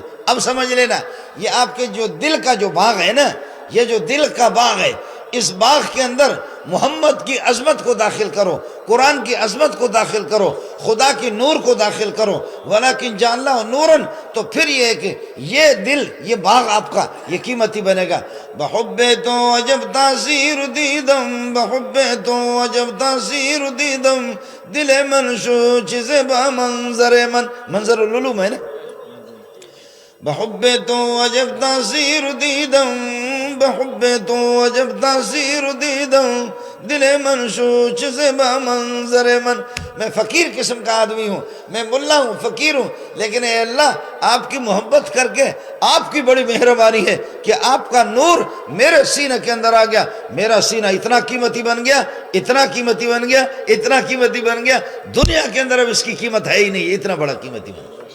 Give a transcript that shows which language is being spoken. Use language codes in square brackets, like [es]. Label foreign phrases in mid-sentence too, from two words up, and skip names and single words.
[ur] اب سمجھ لینا، یہ آپ کے جو دل کا جو باغ ہے نا، یہ جو دل کا باغ ہے، اس باغ کے اندر محمد کی عظمت کو داخل کرو، قرآن کی عظمت کو داخل کرو، خدا کی نور کو داخل کرو۔ [ar] ولیکن جعلنہ نوراً، [ur] تو پھر یہ ہے کہ یہ دل، یہ باغ آپ کا یہ قیمتی بنے گا۔ [fa] بحب تو عجب تاثیر دیدم، بحب تو عجب تاثیر دیدم، دل منشو چیز با منظر من، [ur] منظر العلوم ہے نا۔ [fa] بحب تو عجب تاثیر دیدم، بحب تو عجب تاثیر دیدم، دل منشو چیز با منظر من۔ [ur] میں فقیر قسم کا آدمی ہوں، میں ملا ہوں، فقیر ہوں، لیکن اے اللہ آپ کی محبت کر کے آپ کی بڑی مہربانی ہے کہ آپ کا نور میرے سینہ کے اندر آ گیا، میرا سینہ اتنا قیمتی بن گیا، اتنا قیمتی بن گیا، اتنا قیمتی بن گیا، دنیا کے اندر اب اس کی قیمت ہے ہی نہیں، اتنا بڑا قیمتی بن گیا۔